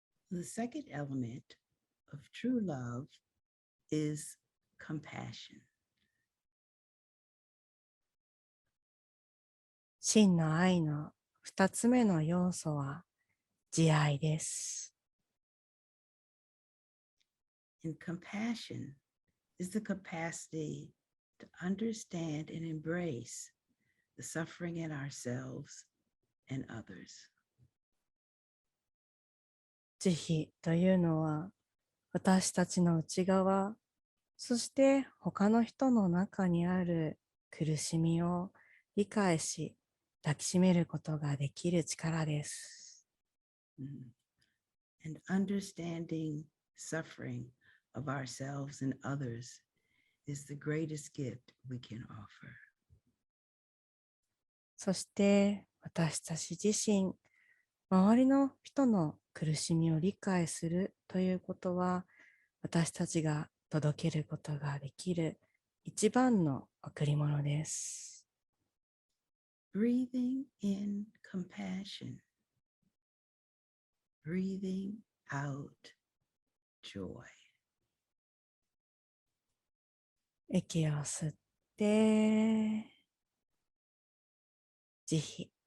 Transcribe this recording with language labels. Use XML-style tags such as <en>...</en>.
<en>The second element of true love is compassion.</en> <ja>真の愛の2つ目の要素は慈愛です。</ja> <en>And compassion is the capacity to understand and embrace the suffering in ourselves and others.</en> <ja>慈悲というのは私たちの内側、そして他の人の中にある苦しみを理解し、抱きしめることができる力です。</ja> <en>And understanding suffering of ourselves and others is the greatest gift we can offer.</en> <ja>そして私たち自身、周りの人の苦しみを理解するということは、私たちが届けることができる一番の贈り物です。</ja> <en>Breathing in compassion, breathing out joy.</en> <ja>息を吸って、慈悲。</ja>